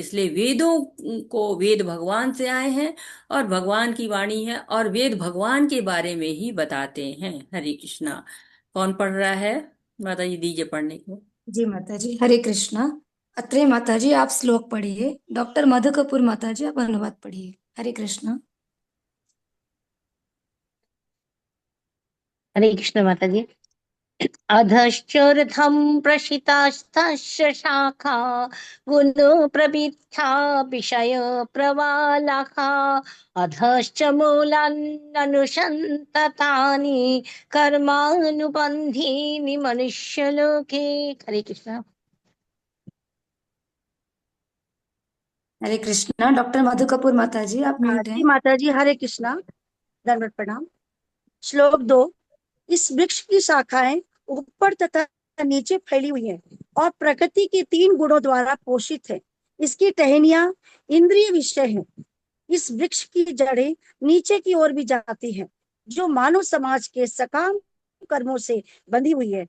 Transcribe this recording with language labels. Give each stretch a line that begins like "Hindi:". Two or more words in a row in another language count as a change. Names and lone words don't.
Hindi: इसलिए वेदों को, वेद भगवान से आए हैं और भगवान की वाणी है, और वेद भगवान के बारे में ही बताते हैं। हरे कृष्णा। कौन पढ़ रहा है? माता जी दीजिए पढ़ने को। जी माता जी, हरे कृष्णा। अत्रे माता जी आप श्लोक पढ़िए, डॉक्टर मधु कपूर माता जी आप अनुवाद पढ़िए। हरे कृष्णा। हरे कृष्ण माता जी।
Sanskrit: अधश्चोर्ध्वं प्रशितास्तस्य शाखा गुणो प्रवृद्धा विषय प्रवालाः अधश्च मूलान्यनुसन्ततानि कर्मानुबन्धीनि मनुष्यलोके।
Hindi: हरे कृष्ण। हरे कृष्णा। डॉक्टर मधु कपूर माता जी आप म्यूट जी हैं। माता जी, हरे कृष्णा, दंडवत प्रणाम। श्लोक 2। इस वृक्ष की शाखाएं ऊपर तथा नीचे फैली हुई हैं और प्रकृति के 3 गुणों द्वारा पोषित है। इसकी टहनियां इंद्रिय विषय हैं। इस वृक्ष की जड़ें नीचे की ओर भी जाती हैं, जो मानव समाज के सकाम कर्मों से बंधी हुई है।